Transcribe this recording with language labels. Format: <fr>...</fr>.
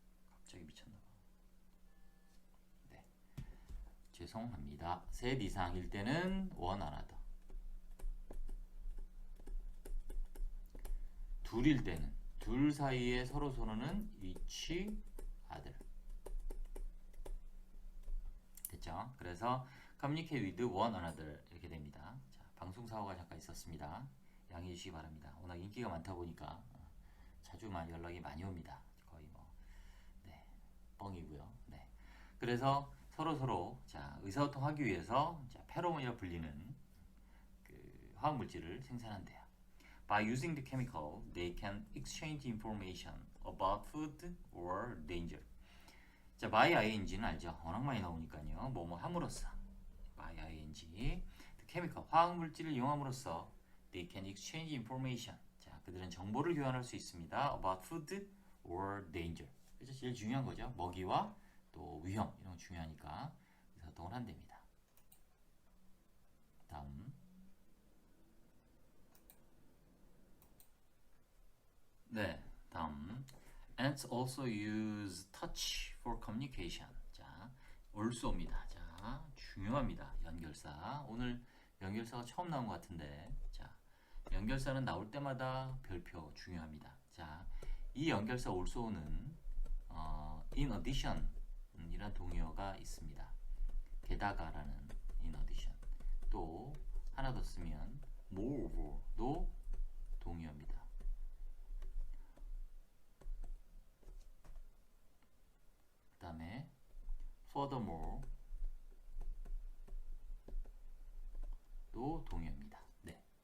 <ko>갑자기 미쳤나봐. 네, 죄송합니다. 셋 이상일 때는 one another. 둘일 때는 둘 사이에 서로서로는 each other. 됐죠?</ko> <en>그래서 communicate with one another</en> <ko>이렇게 됩니다. 자, 방송 사고가 잠깐 있었습니다. 양해해 주시기 바랍니다. 워낙 인기가 많다 보니까 자주 연락이 많이 옵니다. 거의 네, 뻥이고요. 네, 그래서 서로 자, 의사소통하기 위해서 자, 페로몬이라 불리는 그 화학 물질을 생산한대요.</ko> <en>By using the chemical, they can exchange information about food or danger.</en> <ko>자, by ing는 알죠? 워낙 많이 나오니까요. 뭐뭐 함으로써 by ing, the chemical 화학 물질을 이용함으로써</ko> <en>they can exchange information.</en> <ko>자, 그들은 정보를 교환할 수 있습니다.</ko> <en>about food or danger.</en> <ko>그래서 제일 중요한 거죠. 먹이와 또 위험 이런 거 중요하니까 의사소통을 한답니다. 다음. 네, 다음.</ko> <en>Ants also use touch for communication.</en> <ko>자, 올소입니다. 자, 중요합니다. 연결사. 오늘 연결사가 처음 나온 것 같은데, 자, 연결사는 나올 때마다 별표 중요합니다. 자, 이 연결사 올소는 in addition 이란 동의어가 있습니다. 게다가라는 in addition. 또 하나 더 쓰면 moreover도 동의어입니다. 그 다음에 furthermore 도 동의어입니다. 네.</ko>